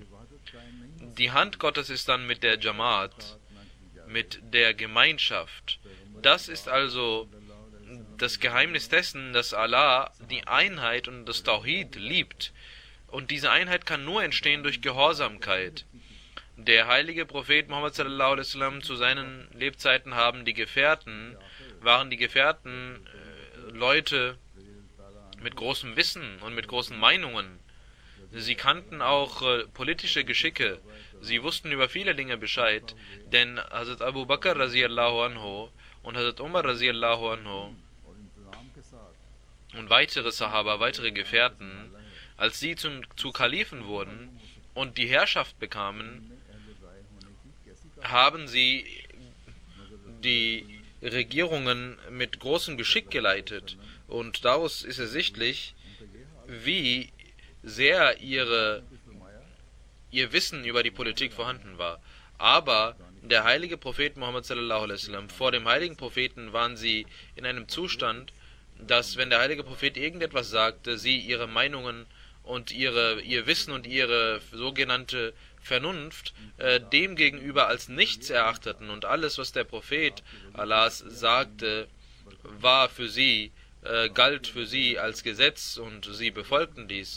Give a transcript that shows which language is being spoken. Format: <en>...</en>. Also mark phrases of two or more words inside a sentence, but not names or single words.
<de>Die Hand Gottes ist dann mit der Jamaat, mit der Gemeinschaft. Das ist also das Geheimnis dessen, dass Allah die Einheit und das Tawhid liebt. Und diese Einheit kann nur entstehen durch Gehorsamkeit. Der heilige Prophet Muhammad</de> <ar>صلى الله عليه وسلم,</ar> <de>zu seinen Lebzeiten waren die Gefährten Leute mit großem Wissen und mit großen Meinungen. Sie kannten auch politische Geschicke. Sie wussten über viele Dinge Bescheid, denn Hazrat Abu Bakr</de> <ar>رضي الله عنه</ar> <de>und Hazrat Umar</de> <ar>رضي الله عنه</ar> <de>und weitere Sahaba, weitere Gefährten, als sie zu Kalifen wurden und die Herrschaft bekamen, haben sie die Regierungen mit großem Geschick geleitet. Und daraus ist ersichtlich, wie sehr ihr Wissen über die Politik vorhanden war. Aber der heilige Prophet Muhammad</de> <ar>صلى الله عليه وسلم,</ar> <de>vor dem heiligen Propheten waren sie in einem Zustand, dass, wenn der heilige Prophet irgendetwas sagte, sie ihre Meinungen und ihr Wissen und ihre sogenannte Vernunft dem gegenüber als nichts erachteten, und alles, was der Prophet Allahs sagte, galt für sie als Gesetz, und sie befolgten dies.</de>